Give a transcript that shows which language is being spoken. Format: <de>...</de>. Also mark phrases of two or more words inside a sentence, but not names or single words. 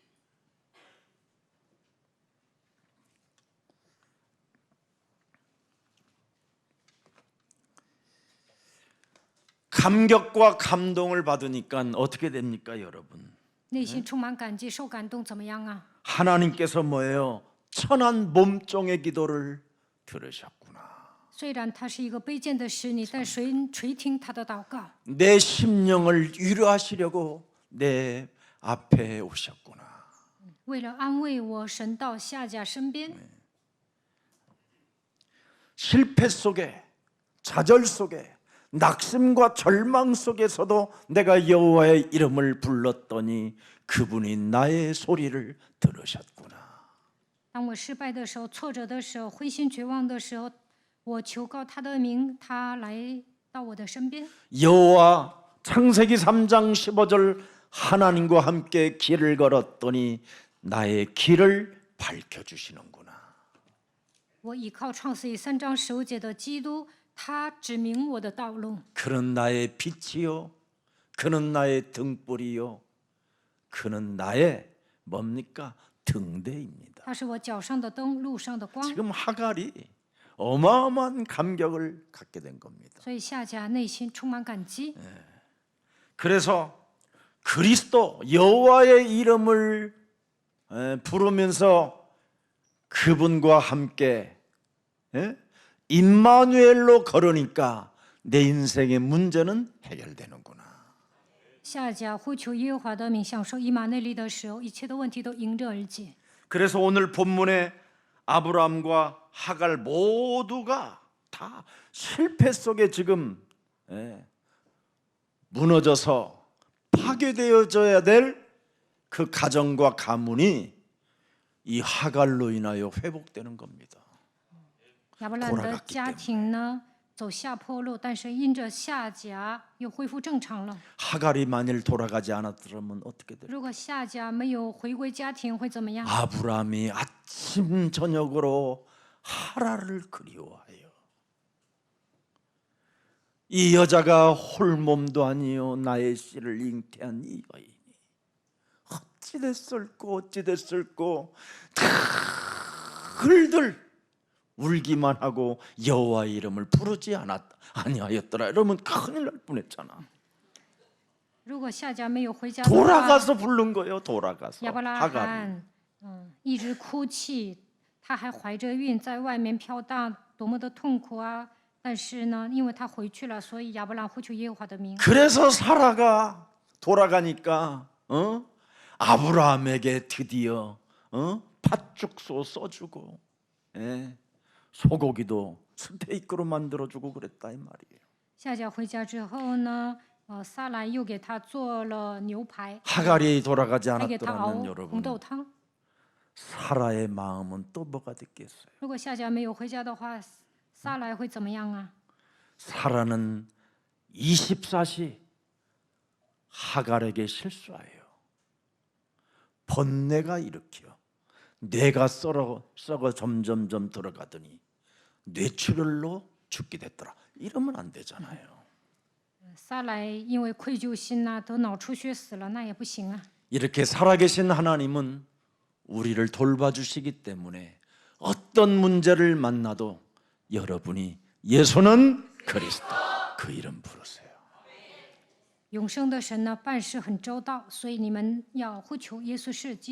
<ko>감격과 감동을 받으니까 어떻게 됩니까, 여러분?</ko> <zh>内心充满感激，受感动，怎么样啊？</zh> <ko>하나님께서 뭐예요? 천한 몸종의 기도를 들으셨구나.</ko> <zh>虽然他是一个卑贱的使女，但神垂听他的祷告，</zh> <ko>내 심령을 위로하시려고 내 앞에 오셨구나.</ko> <zh>为了安慰我，神到夏甲身边。</zh> <ko>실패 속에, 좌절 속에, 낙심과 절망 속에서도 내가 여호와의 이름을 불렀더니 그분이 나의 소리를 들으셨구나.</ko> <zh>当我失败的时候、挫折的时候、灰心绝望的时候，我求告他的名，他来到我的身边。</zh> <ko>여호와 창세기 3장 15절 하나님과 함께 길을 걸었더니 나의 길을 밝혀주시는구나.</ko> <zh>我倚靠创世记3章15节的基督，他指明我的道路。</zh> <ko>그는 나의 빛이요, 그는 나의 등불이요, 그는 나의 뭡니까? 등대입니다.</ko> <zh>他是我脚上的灯，路上的光。</zh> <ko>지금 하갈이 어마어마한 감격을 갖게 된 겁니다.</ko> <zh>所以夏甲内心充满感激。</zh> <ko>그래서 그리스도 여호와의 이름을 부르면서 그분과 함께 임마누엘로 걸으니까 내 인생의 문제는 해결되는구나.</ko> <zh>下家呼求耶和华的名，享受以马内利的时候，一切的问题都迎刃而解。</zh> <ko>그래서 오늘 본문에 아브라함과 하갈 모두가 다 실패 속에 지금 무너져서 파괴되어져야 될 그 가정과 가문이 이 하갈로 인하여 회복되는 겁니다.</ko> <zh>亚伯兰的家庭呢走下坡路，但是因着夏甲又恢复正常了。</zh> <ko>하갈이 만일 돌아가지 않았더라면 어떻게 될까?</ko> <zh>如果夏甲没有回归家庭，会怎么样？</zh> <ko>아브라함이 아침 저녁으로 하라를 그리워하여 이 여자가 홀몸도 아니요 나의 씨를 잉태한 이 여인이 어찌 됐을꼬 들들 울기만 하고 여호와의 이름을 부르지 아니하였더라. 이러면 큰일 날 뻔했잖아.</ko> <zh>如果夏甲没有回家的话，</zh> <ko>돌아가서 부른 거예요. 돌아가서</ko> <zh>亚伯拉</zh> <ko>하갈이.</ko> <zh>罕一直哭泣，他还怀着孕在外面飘荡，多么的痛苦啊！但是呢，因为他回去了，所以亚伯兰呼求耶和华的名。</zh> <ko>그래서 사라가 돌아가니까 아브라함에게 드디어 팥죽소 써주고 소고기도 스테이크로 만들어주고 그랬다 이 말이에요.</ko> <zh>夏甲回家之后呢，撒来又给他做了牛排，</zh> <ko>하갈이 돌아가지</ko> <zh>还给他熬</zh> <ko>않았더라면</ko> <zh>红</zh> <ko>여러분</ko> <zh>豆汤。</zh> <ko>사라의 마음은 또 뭐가 됐겠어요?</ko> <zh>如果夏甲没有回家的话，撒来会怎么样啊？</zh> <ko>사라는 24시 하갈에게 실수하여 번뇌가 일으켜 뇌가 썩어 점점점 들어가더니 뇌출혈로 죽게 됐더라. 이러면 안 되잖아요.</ko> <zh>撒来因为愧疚心呐、得脑出血死了，那也不行啊。</zh> <ko>이렇게 살아계신 하나님은 우리를 돌봐주시기 때문에 어떤 문제를 만나도 여러분이 예수는 그리스도 그 이름 부르세요.</ko> <zh>永生的神呢，办事很周到，所以你们要呼求耶稣是基督。</zh>